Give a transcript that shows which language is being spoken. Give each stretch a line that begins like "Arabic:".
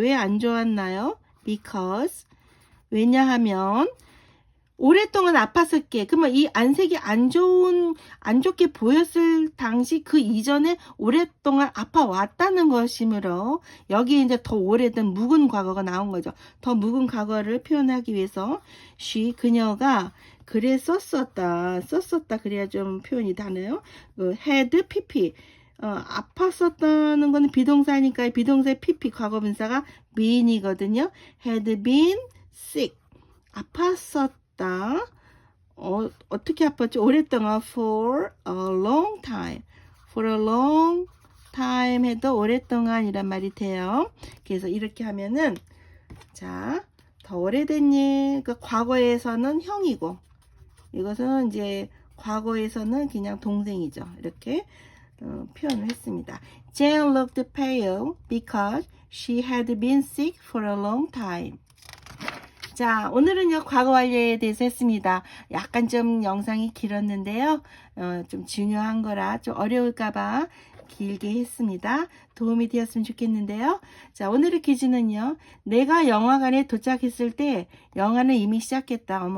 Korean: 왜 안 좋았나요? Because 왜냐하면 오랫동안 아팠었기에 그러면 이 안색이 안 좋게 보였을 당시 그 이전에 오랫동안 아파왔다는 것이므로 여기에 이제 더 오래된 묵은 과거가 나온 거죠. 더 묵은 과거를 표현하기 위해서 그녀가 썼었다 그래야 좀 표현이 다네요. had pp 아팠었다는 거는 비동사니까 비동사의 pp 과거분사가 been이거든요.
English: had been sick
Korean: 아팠었다. 어떻게 아팠죠? 오랫동안
English: for a long time. for a long time
Korean: 해도 오랫동안이란 말이 돼요. 그래서 이렇게 하면은 자, 더 오래된 일, 그 과거에서는 형이고 이것은 이제 과거에서는 그냥 동생이죠. 이렇게 표현을 했습니다.
English: Jane looked pale because she had been sick for a long time.
Korean: 자, 오늘은요, 과거 완료에 대해서 했습니다. 약간 좀 영상이 길었는데요. 좀 중요한 거라 좀 어려울까봐 길게 했습니다. 도움이 되었으면 좋겠는데요. 자, 오늘의 퀴즈는요, 내가 영화관에 도착했을 때 영화는 이미 시작했다.